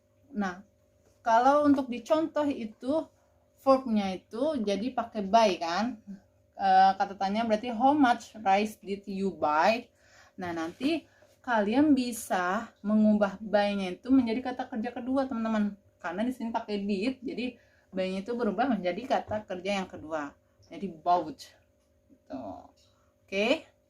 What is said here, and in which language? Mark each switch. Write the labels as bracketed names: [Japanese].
[Indonesian] Nah, kalau untuk dicontoh itu verbnya itu jadi pakai buy kan. Kata tanya berarti [English] how much rice did you buy? [Indonesian] Nah, nanti kalian bisa mengubah buy-nya itu menjadi kata kerja kedua, teman-teman. Karena di sini pakai did, jadi buy-nya itu berubah menjadi kata kerja yang kedua. Jadi bought. Gitu. Oke.